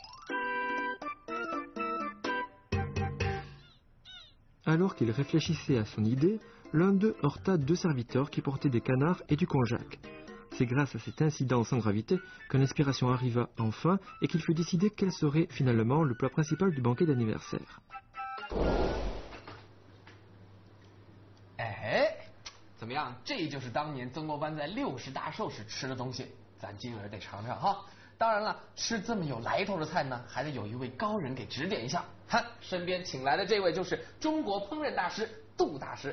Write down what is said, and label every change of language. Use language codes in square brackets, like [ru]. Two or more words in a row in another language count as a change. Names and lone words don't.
[fr] Alors qu'il réfléchissait à son idée, l'un d'eux heurta deux serviteurs qui portaient des canards et du konjac. C'est grâce à cet incident sans gravité que l'inspiration arriva enfin et qu'il fut décidé quel serait finalement le plat principal du banquet d'anniversaire. [zh] 哎，怎么样？这就是当年曾国藩在60大寿时吃的东西，咱今儿得尝尝哈。当然了，吃这么有来头的菜呢，还得有一位高人给指点一下。看，身边请来的这位就是中国烹饪大师杜大师。